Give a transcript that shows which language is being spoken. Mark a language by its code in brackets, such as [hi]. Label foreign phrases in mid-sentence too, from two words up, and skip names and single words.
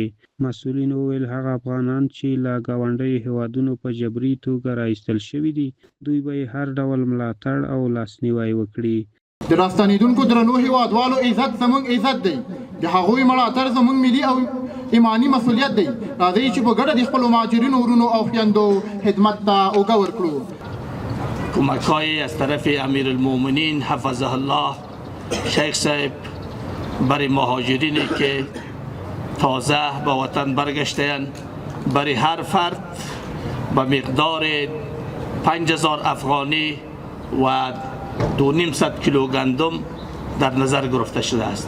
[ps] مسؤلین وویل هغه افغانان چې له ګاونډیو هیوادونو په جبري توګه راایستل شوي دي، دوی به هر ډول ملاتړ او لاسنیوی وکړي. د راستنېدونکو درنو هیوادوالو عزت زموږ عزت دی، د هغوی ملاتړ زموږ ملي او ایمانی مسؤلیت دی. راځئ چې په ګډه د خپلو مهاجرینو ورونو او خویندو خدمت ته اوږه ورکړو. [fa] کمک‌های از طرف امیرالمؤمنین [ar] حفظه الله [fa] شیخ صاحب برای مهاجرینی که تازه به وطن برگشته‌اند برای هر فرد به مقدار 5000 افغانی و 200 کیلو گندم در نظر گرفته شده است.